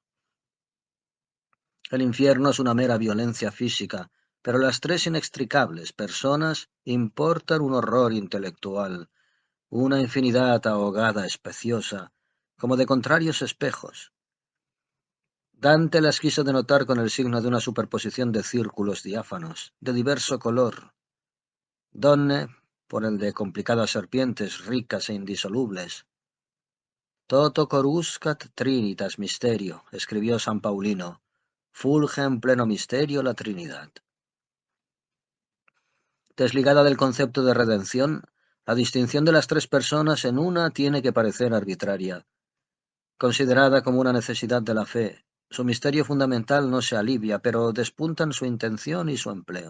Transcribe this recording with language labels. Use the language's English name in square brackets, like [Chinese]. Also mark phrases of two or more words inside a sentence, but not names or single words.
[Spanish] El infierno es una mera violencia física, pero las 3 inextricables personas importan un horror intelectual, una infinidad ahogada especiosa, como de contrarios espejos. Dante las quiso denotar con el signo de una superposición de círculos diáfanos, de diverso color. Donne, por el de complicadas serpientes ricas e indisolubles. [Latin] Toto coruscat trinitas misterio, escribió San Paulino. Fulge en pleno misterio la Trinidad. [Spanish] Desligada del concepto de redención, la distinción de las 3 personas en una tiene que parecer arbitraria. Considerada como una necesidad de la fe, su misterio fundamental no se alivia, pero despuntan su intención y su empleo.